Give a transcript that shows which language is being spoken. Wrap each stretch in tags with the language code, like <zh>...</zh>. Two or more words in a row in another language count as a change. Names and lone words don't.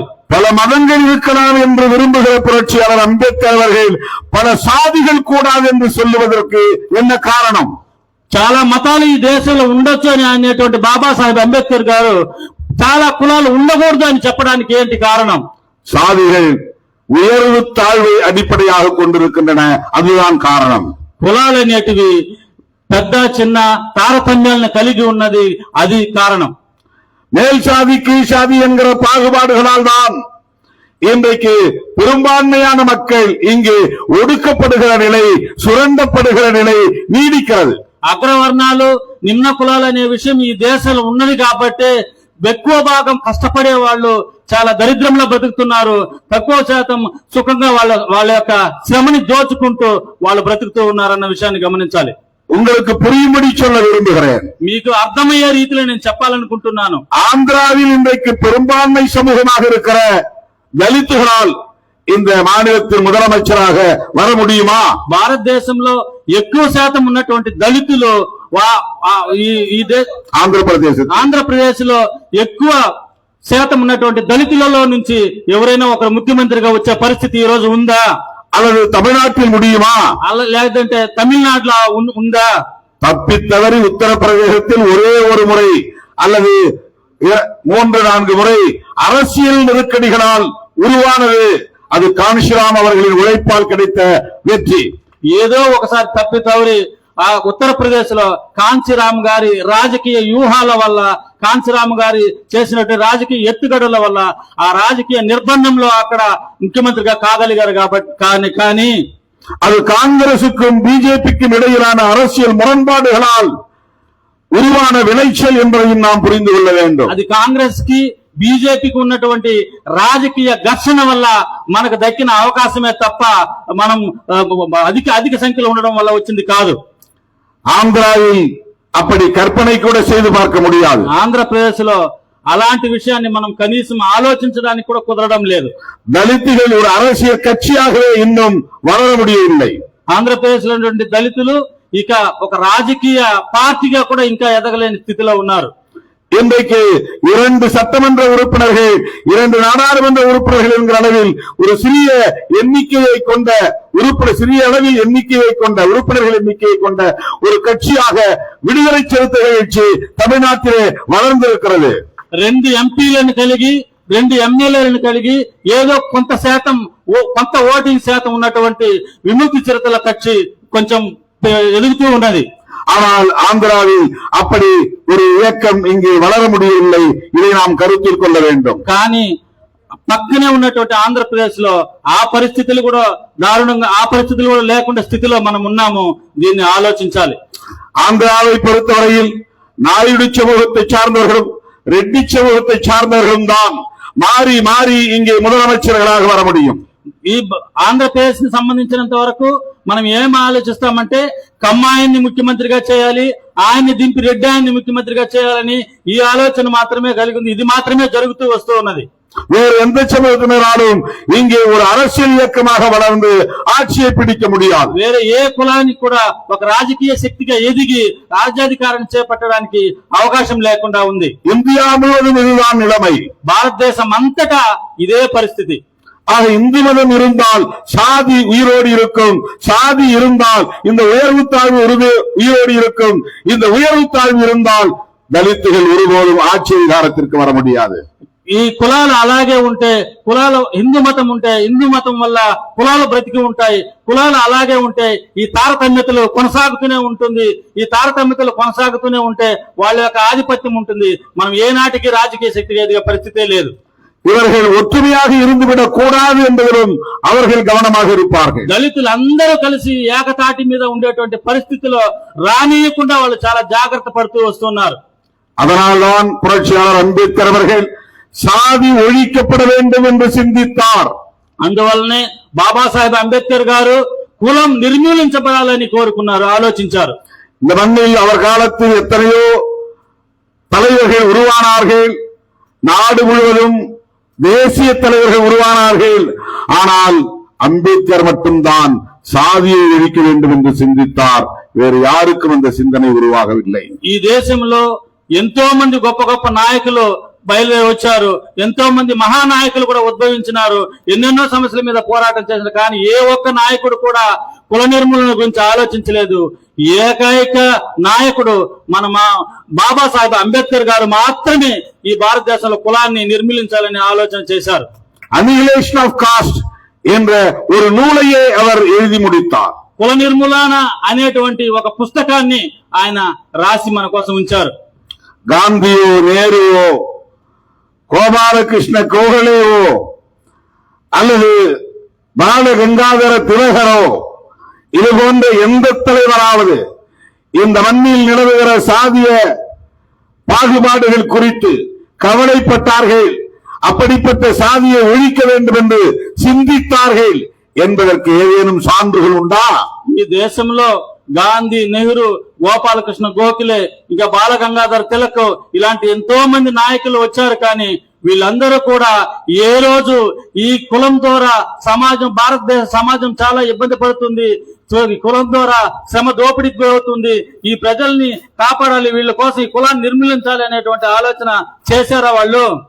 <ta>பல மதங்கள் இருக்கலாம் என்று விரும்புகிற புரட்சியாளர் அம்பேத்கர் அவர்கள் பல சாதிகள் கூடாது என்று சொல்லுவதற்கு என்ன காரணம்?</ta> <te>చాలా మతాలు ఈ దేశంలో ఉండొచ్చు అని అనేటువంటి బాబాసాహెబ్ అంబేద్కర్ గారు చాలా కులాలు ఉండకూడదు అని చెప్పడానికి ఏంటి కారణం?</te> <ta>சாதிகள் உயர்வு தாழ்வை அடிப்படையாக கொண்டிருக்கின்றன, அதுதான் காரணம்.</ta> <te>కులాలు అనేటివి పెద్ద చిన్న తారతమ్యాలను కలిగి ఉన్నది, అది కారణం.</te> <ta>மேல் சாதி கீழ் சாதி என்கிற பாகுபாடுகளால் தான் இன்றைக்கு பெரும்பான்மையான மக்கள் இங்கு ஒடுக்கப்படுகிற நிலை, சுரண்டப்படுகிற நிலை நீடிக்கிறது.</ta> <te>అగ్రవర్ణాలు నిమ్న కులాలు అనే విషయం ఈ దేశంలో ఉన్నది కాబట్టి ఎక్కువ భాగం కష్టపడే వాళ్ళు చాలా దరిద్రంలో బతుకుతున్నారు. తక్కువ శాతం సుఖంగా వాళ్ళ యొక్క శ్రమని దోచుకుంటూ వాళ్ళు బ్రతుకుతూ ఉన్నారన్న విషయాన్ని గమనించాలి.</te> <ta>உங்களுக்கு புரியும்படி சொல்ல விரும்புகிறேன்.</ta> <te>మీకు అర్థమయ్యే రీతిలో నేను చెప్పాలనుకుంటున్నాను.</te> <ta>ஆந்திராவில் இன்றைக்கு பெரும்பான்மை சமூகமாக இருக்கிற దళితుகளால் இந்த మాநிலத்தின் முதலமைச்சராக வர முடியுமா?</ta> <te>భారతదేశంలో ఎక్కువ శాతం ఉన్నటువంటి దళితులు ఆంధ్రప్రదేశ్ లో ఎక్కువ శాతం ఉన్నటువంటి దళితులలో నుంచి ఎవరైనా ఒకరు ముఖ్యమంత్రిగా వచ్చే పరిస్థితి ఈ రోజు ఉందా?</te> <ta>அல்லது தமிழ்நாட்டில் முடியுமா?</ta> <te>లేదంటే తమిళనాడులో ఉందా?</te> <ta>தப்பித்தவறி உத்தரப்பிரதேசத்தில் ஒரே ஒரு முறை அல்லது 3-4 முறை அரசியல் நெருக்கடிகளால் உருவானது. அது காஞ்சிராம் அவர்களின் உழைப்பால் கிடைத்த வெற்றி.</ta> <te>ఏదో ఒకసారి తప్పితవరి ఆ ఉత్తరప్రదేశ్ లో కాంచీరామ్ గారి రాజకీయ వ్యూహాల వల్ల, కాంచీరామ్ గారి చేసినట్టు రాజకీయ ఎత్తుగడల వల్ల ఆ రాజకీయ నిర్బంధంలో అక్కడ ముఖ్యమంత్రిగా కాగలిగారు కాబట్టి. కానీ</te> <ta>அது காங்கிரசுக்கும் பிஜேபிக்கும் இடையிலான அரசியல் முரண்பாடுகளால் உருவான விளைச்சல் என்பதையும் நாம் புரிந்து கொள்ள வேண்டும்.</ta> <te>అది కాంగ్రెస్ కి బీజేపీకి ఉన్నటువంటి రాజకీయ ఘర్షణ వల్ల మనకు దక్కిన అవకాశమే తప్ప మనం అధిక సంఖ్యలో ఉండడం వల్ల వచ్చింది కాదు.</te> <ta>ஆந்திராவில் அப்படி கற்பனை கூட செய்து பார்க்க முடியாது.</ta> <te>ఆంధ్రప్రదేశ్ లో అలాంటి విషయాన్ని మనం కనీసం ఆలోచించడానికి కూడా కుదరడం లేదు.</te> <ta>దళితులు ஒரு அரசியல் கட்சியாகவே இன்னும் வளர முடியவில்லை.</ta> <te>ఆంధ్రప్రదేశ్ లో ఉన్నటువంటి దళితులు ఇక ఒక రాజకీయ పార్టీగా కూడా ఇంకా ఎదగలేని స్థితిలో ఉన్నారు.</te> <ta>இன்றைக்கு 2 சட்டமன்ற உறுப்பினர்கள், 2 நாடாளுமன்ற உறுப்பினர்கள் என்கிற அளவில் ஒரு சிறிய எண்ணிக்கையை கொண்ட சிறிய அளவில் எண்ணிக்கையை கொண்ட உறுப்பினர்கள் எண்ணிக்கையை கொண்ட ஒரு கட்சியாக விடுதலை சிறுத்தை கட்சி தமிழ்நாட்டிலே வளர்ந்திருக்கிறது.</ta> <te>2 ఎంపీలను కలిగి 2 ఎమ్మెల్యేలను కలిగి ఏదో కొంత ఓటింగ్ శాతం ఉన్నటువంటి విముక్తి చిరుతల కక్షి కొంచెం ఎదుగుతూ ఉన్నది.</te> <ta>ஆனால் ஆந்திராவில் அப்படி ஒரு இயக்கம் இங்கே வளர முடியவில்லை. இதை நாம் கருத்தில் கொள்ள வேண்டும்.</ta> <te>కానీ పక్కనే ఉన్నటువంటి ఆంధ్రప్రదేశ్ లో ఆ పరిస్థితులు కూడా దారుణంగా, ఆ పరిస్థితులు కూడా లేకుండా స్థితిలో మనం ఉన్నాము. దీన్ని ఆలోచించాలి.</te> <ta>ஆந்திராவை பொறுத்தவரையில் நாயுடு சமூகத்தை சார்ந்தவர்களும் ரெட்டி சமூகத்தை சார்ந்தவர்களும் தான் மாறி மாறி இங்கே முதலமைச்சர்களாக வர முடியும்.</ta> <te>ఈ ఆంధ్రప్రదేశ్ ని సంబంధించినంత వరకు మనం ఏం ఆలోచిస్తామంటే కమ్మాయిని ముఖ్యమంత్రిగా చేయాలి, ఆయన్ని దింపి రెడ్డి ఆయన్ని ముఖ్యమంత్రిగా చేయాలని ఈ ఆలోచన మాత్రమే కలిగి ఉంది. ఇది మాత్రమే జరుగుతూ వస్తూ ఉన్నది.</te> <ta>வேறு எந்த சமூகத்தினராலும் இங்கே ஒரு அரசியல் இயக்கமாக வளர்ந்து ஆட்சியை பிடிக்க முடியாது.</ta> <te>వేరే ఏ కులానికి కూడా ఒక రాజకీయ శక్తిగా ఎదిగి రాజ్యాధికారం చేపట్టడానికి అవకాశం లేకుండా ఉంది.</te> <ta>இந்தியா முழுவதும் இதுதான் நிலைமை.</ta> <te>భారతదేశం అంతటా ఇదే పరిస్థితి.</te> <ta>ஆக இந்து மதம் இருந்தால் சாதி உயிரோடு இருக்கும், சாதி இருந்தால் இந்த உயர்வு தாழ்வு உயிரோடு இருக்கும், இந்த உயர்வு தாழ்வு இருந்தால் தலித்துகள் ஒருபோதும் ஆட்சி அதிகாரத்திற்கு வர முடியாது.</ta> <te>ఈ కులాలు అలాగే ఉంటే, కులాలు హిందూ మతం ఉంటే హిందూ మతం వల్ల కులాలు బ్రతికి ఉంటాయి, కులాలు అలాగే ఉంటే ఈ తారతమ్యతలు కొనసాగుతూనే ఉంటుంది. ఈ తారతమ్యతలు కొనసాగుతూనే ఉంటే వాళ్ళ యొక్క ఆధిపత్యం ఉంటుంది. మనం ఏనాటికి రాజకీయ శక్తి ఎదిగే పరిస్థితే లేదు.</te> <ta>இவர்கள் ஒற்றுமையாக இருந்துவிடக் கூடாது என்பதிலும் அவர்கள் கவனமாக இருப்பார்கள்.</ta> <te>దళితులు అందరూ కలిసి ఏకతాటి మీద ఉండేటువంటి పరిస్థితిలో రానియకుండా వాళ్ళు చాలా జాగ్రత్త పడుతూ వస్తున్నారు.</te> <ta>அதனால்தான் புரட்சியாளர் அம்பேத்கர் அவர்கள் சாதி ஒழிக்கப்பட வேண்டும் என்று சிந்தித்தார்.</ta> <te>అందువల్లనే బాబాసాహెబ్ అంబేద్కర్ గారు కులం నిర్మూలించబడాలని కోరుకున్నారు, ఆలోచించారు.</te> <ta>இந்த மண்ணில் அவர் காலத்தில் எத்தனையோ தலைவர்கள் உருவானார்கள், நாடு முழுவதும் தேசிய தலைவர்கள் உருவானார்கள். ஆனால் அம்பேத்கர் மட்டும்தான் சாதியை ஒழிக்க வேண்டும் என்று சிந்தித்தார். வேறு யாருக்கும் அந்த சிந்தனை உருவாகவில்லை.</ta> <te>ఈ దేశంలో ఎంతో మంది గొప్ప గొప్ప నాయకులు బయలుదేరి వచ్చారు, ఎంతో మంది మహానాయకులు కూడా ఉద్భవించినారు, ఎన్నెన్నో సమస్యల మీద పోరాటం చేశారు. కానీ ఏ ఒక్క నాయకుడు కూడా కుల నిర్మూలన గురించి ఆలోచించలేదు. ఏకైక నాయకుడు మన బాబాసాహెబ్ అంబేద్కర్ గారు మాత్రమే ఈ భారతదేశంలో కులాన్ని నిర్మూలించాలని ఆలోచన చేశారు.</te> <ta>అనిహిలేషన్ ఆఫ్ కాస్ట్ என்ற ஒரு நூலையே அவர் எழுதி முடித்தார்.</ta> <te>కుల నిర్మూలన అనేటువంటి ఒక పుస్తకాన్ని ఆయన రాసి మన కోసం ఉంచారు.</te> <ta>காந்தியோ, நேருவோ, கோபாலகிருஷ்ண கோகலேவோ அல்லது பால கங்காதர திலகரோ இது போன்ற எந்த தலைவராவது இந்த மண்ணில் நிலவுகிற சாதிய பாகுபாடுகள் குறித்து கவலைப்பட்டார்கள், அப்படிப்பட்ட சாதியை ஒழிக்க வேண்டும் என்று சிந்தித்தார்கள் என்பதற்கு ஏதேனும் சான்றுகள் உண்டா?</ta> <te>ఈ దేశంలో గాంధీ, నెహ్రూ, గోపాలకృష్ణ గోఖలే, ఇంకా బాల గంగాధర్ తిలక్ ఇలాంటి ఎంతో మంది నాయకులు వచ్చారు. కానీ వీళ్ళందరూ కూడా ఏ రోజు ఈ కులం ద్వారా సమాజం, భారతదేశ సమాజం చాలా ఇబ్బంది పడుతుంది, కులం ద్వారా శ్రమ దోపిడీకి అవుతుంది, ఈ ప్రజల్ని కాపాడాలి, వీళ్ళ కోసం ఈ కులాన్ని నిర్మూలించాలి అనేటువంటి ఆలోచన చేశారా వాళ్ళు?</te>